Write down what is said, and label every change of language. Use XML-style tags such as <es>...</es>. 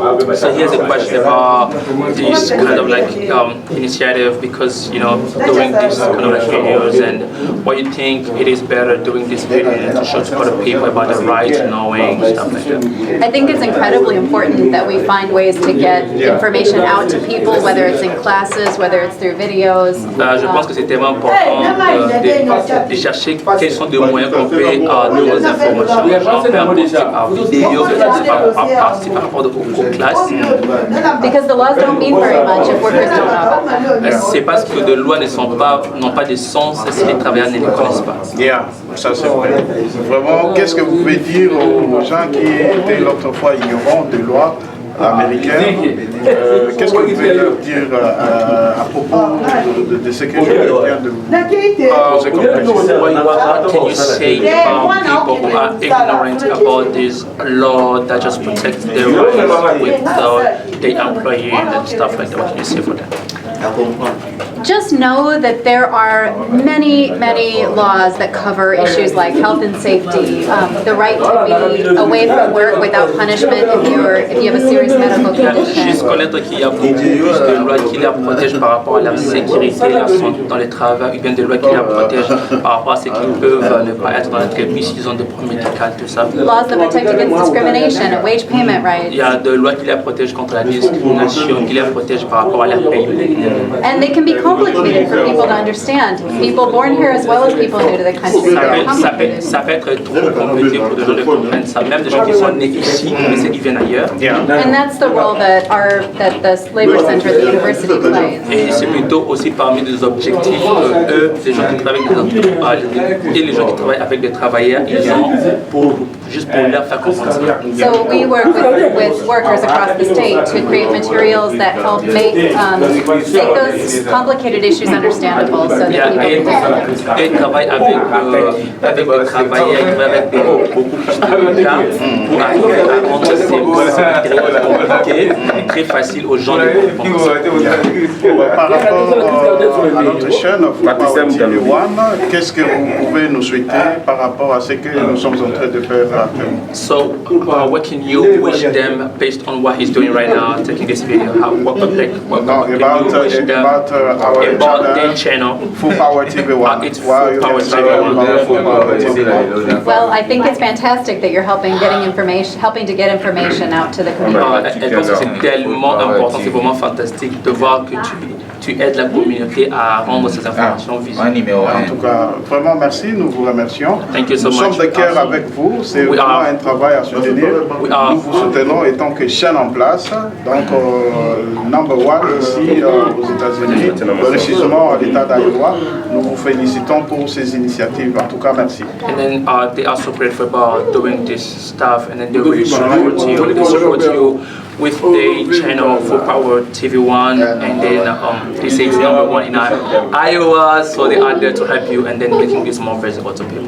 <en>So here's a question about this kind of like initiative because doing these kind of like videos and what you think it is better doing this video to show to other people about the rights, knowing stuff like that. I think it's incredibly important that we find ways to get information out to people, whether it's in classes, whether it's through videos.</en> <fr>Je pense que c'est tellement important de chercher quels sont les moyens qu'on peut donner aux informations, genre faire par vidéo, par rapport aux classes.</fr> <en>Because the laws don't mean very much if workers don't know about them.</en> <fr>C'est parce que les lois n'ont pas de sens si les travailleurs ne les connaissent pas. Ça c'est vrai. Vraiment, qu'est-ce que vous pouvez dire aux gens qui étaient l'autre fois ignorants des lois américaines? Qu'est-ce que vous pouvez leur dire à propos de ce que je viens de vous poser comme question?</fr> <en>What can you say about people who are ignorant about this law that just protects their rights with the employee and stuff like that? What can you say for that? Just know that there are many, many laws that cover issues like health and safety, the right to be away from work without punishment if you have a serious medical condition.</en> <fr>Juste connaître qu'il y a beaucoup de lois qui la protègent par rapport à la sécurité, la santé dans le travail, ou bien des lois qui la protègent par rapport à ce qu'ils peuvent ne pas être dans la télé, s'ils ont des problèmes médicaux, tout ça.</fr> <en>Laws that protect against discrimination and wage payment rights.</en> <fr>Il y a des lois qui la protègent contre la discrimination, qui la protègent par rapport à leur paiement.</fr> <en>And they can be complicated for people to understand. People born here as well as people new to the country.</en> <fr>Ça peut être trop compliqué pour des gens de comprendre ça, même des gens qui sont nés ici, mais ceux qui viennent ailleurs.</fr> <en>And that's the role that the Labor Center at the university plays.</en> <fr>Et c'est plutôt aussi parmi des objectifs des gens qui travaillent et les gens qui travaillent avec des travailleurs, ils ont juste pour leur faire comprendre ça.</fr> <en>So we work with workers across the state to create materials that help make make those complicated issues understandable so that people can.</en> <fr>Et travaille avec le travail, avec beaucoup plus de gens pour arriver à rendre ces compliqués très facile aux gens de comprendre. Par rapport à notre chaîne, TV1, qu'est-ce que vous pouvez nous souhaiter par rapport à ce que nous sommes en train de faire actuellement?</fr> <en>So, what can you wish them based on what he's doing right now, taking this video? What can you wish them about their channel? Full Power TV1. It's Full Power TV1. Well, I think it's fantastic that you're helping to get information out to the community.</en> <fr>Je pense que c'est tellement important, c'est vraiment fantastique de voir que tu aides la communauté à rendre ces informations visibles. En tout cas, vraiment merci, nous vous remercions.</fr> <en>Thank you so</en> <fr>nous</fr> <en>much.</en> <fr>sommes de cœur avec vous, c'est vraiment un travail à soutenir. Nous vous soutenons étant que chaîne en place, donc</fr> <en>number one</en> <fr>ici aux États-Unis, précisément à l'État d'Iowa. Nous vous félicitons pour ces initiatives. En tout cas, merci.</fr> <en>And then they are so grateful about doing this stuff, and then they really support you. They support you with the channel Full Power TV1, and then they say it's #1 in Iowa, so they are there to help you, and then making this more visible to people.</en>